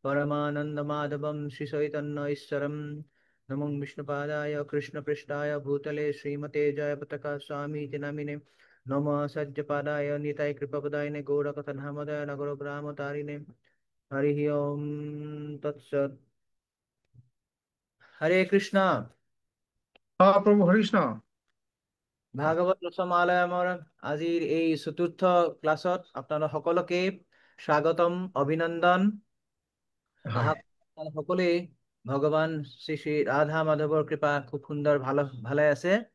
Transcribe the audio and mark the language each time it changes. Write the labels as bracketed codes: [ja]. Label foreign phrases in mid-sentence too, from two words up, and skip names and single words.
[sa] परमानन्दमाधवं श्रीचैतन्यैश्वरं नमो विष्णुपादाय कृष्णपृष्ठाय भूतले श्रीमते जयपताका स्वामीति नामिने नमः सज्जपादाय निताय कृपापदायिने गौरकथनहमदाय नगरग्रामतारिणे हरिः ओम तत्सत्। हरे कृष्णा। [as] প্রভু হরিকৃষ্ণ। ভাগৱত ৰসমালয়মৰ আজিৰ এই চতুৰ্থ ক্লাছত আপোনালোক সকলোকে স্বাগতম, অভিনন্দন। হয় আশা কৰো সকলোৱে ভগৱান শ্ৰী শ্ৰী ৰাধা মাধৱৰ কৃপা খুব সুন্দৰ ভালে আছে।